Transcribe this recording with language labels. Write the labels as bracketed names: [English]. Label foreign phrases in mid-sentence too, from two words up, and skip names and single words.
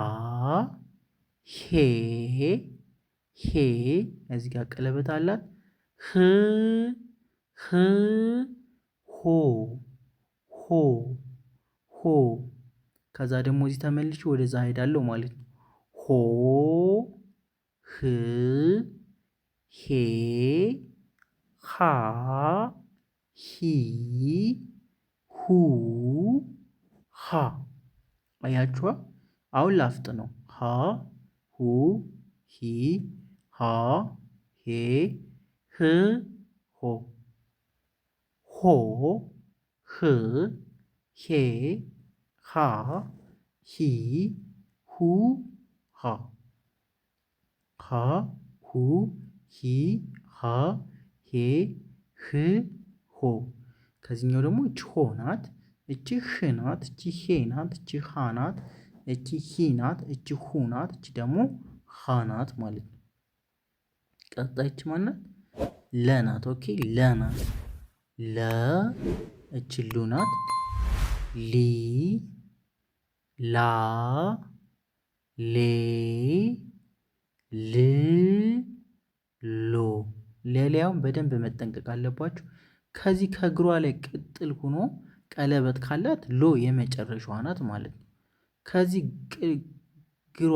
[Amharic] ሄ እዚህ ጋር ቀለበት አላት። ህ ሆ ከዛ ደግሞ እዚህ ተመልሼ ወደዛ ሄዳለሁ ማለት ነው። ሆ ህ ሄ ሃ ሂ ሁ ሃ አያችኋ? አሁን ላፍጥ ነው። ሃ ሁ ሂ ሃ ሄ ህ ሆ ህ ሄ ሃ ሂ ሁ ሃ ሁ ሂ ሃ ሄ ህ ሆ። ከዚህኛው ደግሞ እቺ ሆ ናት፣ እቺ ህ ናት፣ እቺ ሄ ናት፣ እቺ ሃ ናት፣ እቺ ሂ ናት፣ እቺ ሁ ናት፣ እቺ ደግሞ ሃ ናት ማለት ነው። ቀጣይ እቺ ማናት? ለ ናት። ኦኬ ለ ናት። ለ እቺ ሉ ናት። ሊ ላ ሌ ል ሎ ለሊያውን በደንብ መጠንቀቅ አለባችሁ። ከዚህ ከእግሯ ላይ ቅጥል ሆኖ ቀለበት ካላት ሎ የመጨረሻዋ ናት ማለት ነው። ከዚህ ግሯ